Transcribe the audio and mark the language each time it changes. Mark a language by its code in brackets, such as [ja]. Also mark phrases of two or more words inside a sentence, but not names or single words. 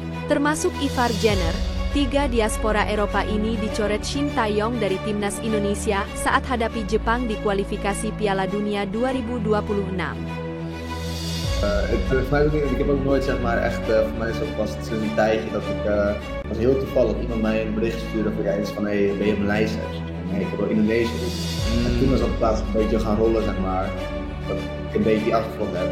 [id] Termasuk Ivar Jenner, 3 diaspora Eropa ini dicoret Shin Tae-yong dari timnas Indonesia saat hadapi Jepang di kualifikasi Piala Dunia 2026. [nl] Ik heb ook nooit echt, voor mij is het pas sinds een tijdje dat ik, was heel toevallig iemand mij een bericht stuurde voor iets van hey, ben je op mijn lijst? Nee, ik heb wel Indonesië dus. En toen was dat plaats een beetje gaan rollen dat ik een beetje die afgevonden heb.